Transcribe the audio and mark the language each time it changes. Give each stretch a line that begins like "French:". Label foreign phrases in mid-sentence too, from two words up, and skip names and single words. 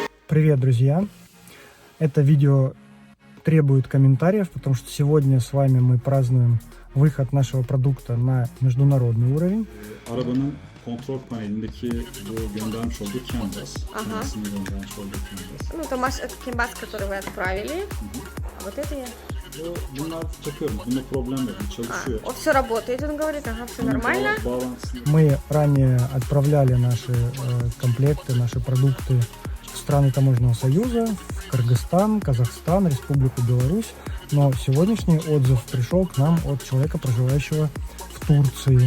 Russian: Привет, друзья! Это видео требует комментариев, потому что сегодня с вами мы празднуем выход нашего продукта на международный уровень.
Turkish: Arabanın kontrol panelindeki bu göndermiş olduğu canvas. Kendisini göndermiş olduğu canvas.
Russian: Ну, это canvas, который вы отправили. А вот это я.
Turkish: Bunlar takıyorum. Bunda problem yok. Çalışıyor.
Russian: Вот все работает, он говорит, ага, все нормально. Мы ранее отправляли наши комплекты, наши продукты в страны Таможенного союза, в Кыргызстан, Казахстан, Республику Беларусь. Но сегодняшний отзыв пришел к нам от человека, проживающего в Турции.